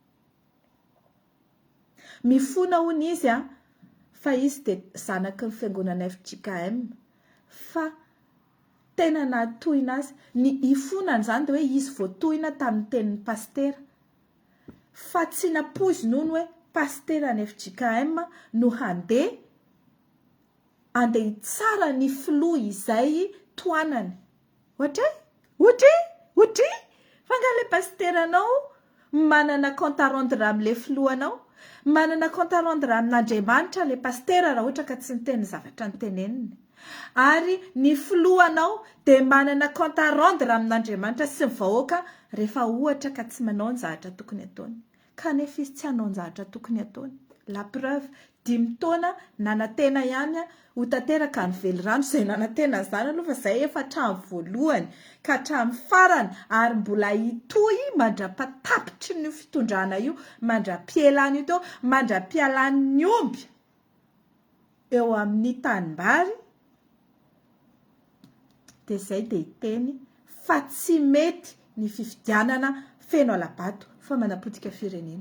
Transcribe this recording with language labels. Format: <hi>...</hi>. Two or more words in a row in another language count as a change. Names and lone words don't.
<mg>mifona hono izy fa izy dia zanaky ny fiangonana FJKM fa tena natohina azy ny ifonany zany dia hoe izy voatohina tamin'ny tenin'ny pastera fa tsy napoiziny hono hoe pastera ny FJKM no handeha tsara ny filoha izay toanany ohatra fa nga le pasteranao manana</mg> <fr>compte à rendre</fr> <mg>amin'le filohanao manana</mg> <fr>compte à rendre</fr> <mg>amin'Andriamanitra le pastera raha ohatra ka tsy niteny zavatra niteneniny ary ny filohanao dia manana</mg> <fr>compte à rendre</fr> <mg>amin'Andriamanitra sy ny vahoaka rehefa ohatra ka tsy manao ny zavatra tokony ataony kanefa izy tsy hanao ny zavatra tokony ataony.</mg> <fr>La preuve</fr> <mg>5 taona nanantena ihany ho tanteraka ny velirano izay nanantena izany aloha fa izay efa hatramin'ny voalohany ka hatramin'ny farany ary mbola hitohy mandra-patapitry ny fitondrana io mandra-pielana io teo mandra-pialany ny omby eo amin'ny tanimbary dia izay dia hiteny fa tsy mety ny fifidianana feno alabato fa manapotika firenena.</mg>